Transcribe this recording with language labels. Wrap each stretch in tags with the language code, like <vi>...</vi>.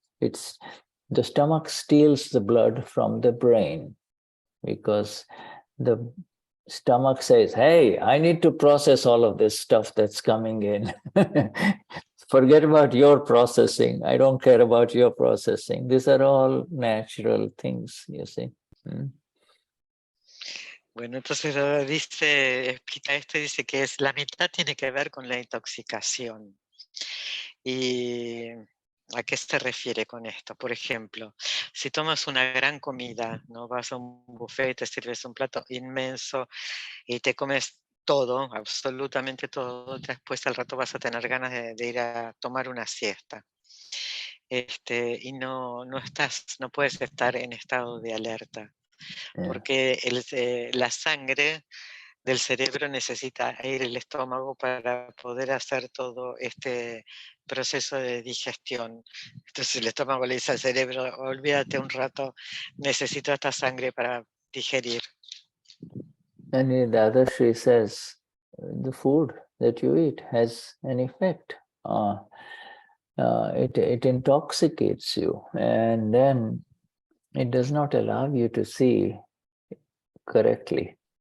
<en>It's the stomach steals the blood from the brain because the stomach says, hey, I need to process all of this stuff that's coming in. Forget about your processing. I don't care about your processing. These are all natural things, you see.</en> <es>Bueno, entonces Dada dice, explica esto y dice que la mitad tiene que ver con la intoxicación. ¿Y a qué se refiere con esto? Por ejemplo, si tomas una gran comida, ¿no? Vas a un buffet, te sirves un plato inmenso y te comes todo, absolutamente todo, después al rato vas a tener ganas de ir a tomar una siesta. Y no puedes estar en estado de alerta, porque la sangre del cerebro necesita ir al estómago para poder hacer todo este proceso de digestión. Entonces el estómago le dice al cerebro, olvídate un rato, necesito esta sangre para digerir.</es> <en>And the Dadashri says, the food that you eat has an effect. It intoxicates you, and then it does not allow you to see correctly.</en>